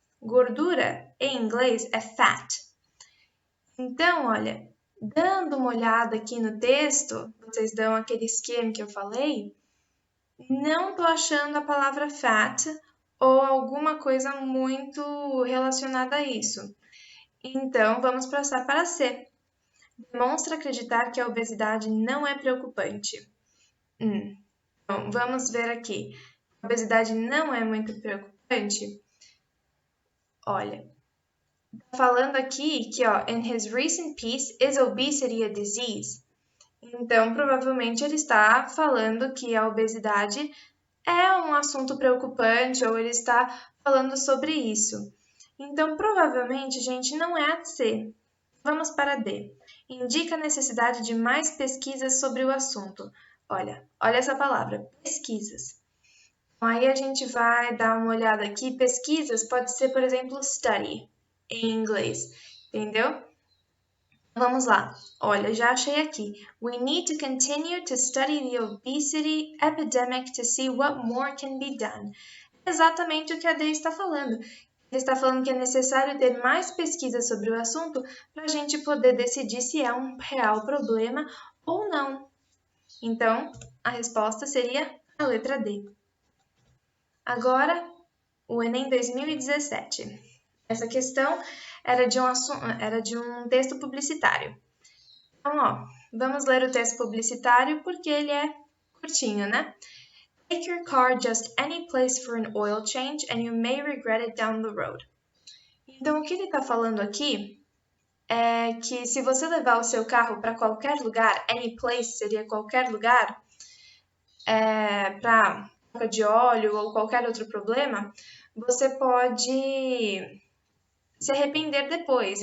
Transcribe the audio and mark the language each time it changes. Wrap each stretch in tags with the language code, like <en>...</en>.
<pt>Gordura, em inglês, é fat. Então, olha, dando uma olhada aqui no texto, vocês dão aquele esquema que eu falei, não estou achando a palavra fat ou alguma coisa muito relacionada a isso. Então, vamos passar para C. Demonstra acreditar que a obesidade não é preocupante. Então, vamos ver aqui. A obesidade não é muito preocupante? Olha, tá falando aqui que, ó,</pt> <en>in his recent piece, is obesity a disease?</en> <pt>Então, provavelmente ele está falando que a obesidade é um assunto preocupante ou ele está falando sobre isso. Então, provavelmente, gente, não é a C. Vamos para D. Indica a necessidade de mais pesquisas sobre o assunto. Olha essa palavra, pesquisas. Aí a gente vai dar uma olhada aqui. Pesquisas pode ser, por exemplo, study, em inglês, entendeu? Vamos lá. Olha, já achei aqui.</pt> <en>We need to continue to study the obesity epidemic to see what more can be done.</en> <pt>Exatamente o que a Dei está falando. Ele está falando que é necessário ter mais pesquisa sobre o assunto para a gente poder decidir se é um real problema ou não. Então, a resposta seria a letra D. Agora, o Enem 2017. Essa questão era de um texto publicitário. Então, vamos ler o texto publicitário porque ele é curtinho, né?</pt> <en>Take your car just any place for an oil change and you may regret it down the road.</en> <pt>Então, o que ele está falando aqui é que se você levar o seu carro para qualquer lugar,</pt> <en>any place</en> <pt>seria qualquer lugar, para troca de óleo ou qualquer outro problema, você pode se arrepender depois.</pt>